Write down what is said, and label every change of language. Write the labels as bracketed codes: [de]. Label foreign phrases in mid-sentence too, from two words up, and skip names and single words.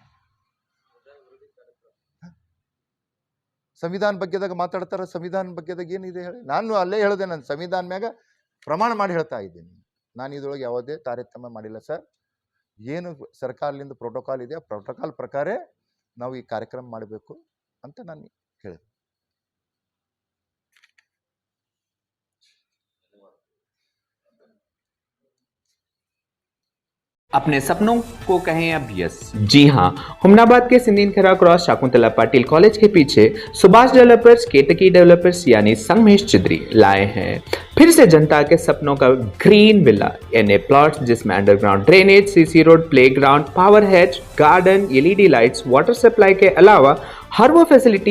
[kn] ಸಂವಿಧಾನ ಬಗ್ಗೆದಾಗ ಮಾತಾಡ್ತಾರ, ಸಂವಿಧಾನ ಬಗ್ಗೆದಾಗ ಏನಿದೆ ಹೇಳಿ? ನಾನು ಅಲ್ಲೇ ಹೇಳಿದೆ, ನಾನು ಸಂವಿಧಾನ ಮ್ಯಾಗ ಪ್ರಮಾಣ ಮಾಡಿ ಹೇಳ್ತಾ ಇದ್ದೀನಿ, ನಾನು ಇದ್ರೊಳಗೆ ಯಾವುದೇ ತಾರತಮ್ಯ ಮಾಡಿಲ್ಲ ಸರ್. ಏನು ಸರ್ಕಾರದಿಂದ ಪ್ರೋಟೋಕಾಲ್ ಇದೆ, ಆ ಪ್ರೋಟೋಕಾಲ್ ಪ್ರಕಾರ ನಾವು ಈ ಕಾರ್ಯಕ್ರಮ ಮಾಡಬೇಕು ಅಂತ ನಾನು ಹೇಳಿದೆ. [hi] अपने सपनों को कहें अब यस। जी हाँ, हुमनाबाद के सिंदीनखरा क्रॉस शाकुंतला पाटिल कॉलेज के पीछे सुभाष डेवलपर्स केतकी डेवलपर्स यानी संगमेश चिद्री लाए हैं फिर से जनता के सपनों का [en] green villa [hi] यानी प्लॉट्स जिसमें [en] underground drainage, CC road, playground, power head, garden, LED lights, water supply [hi] के अलावा हर वो फैसिलिटी।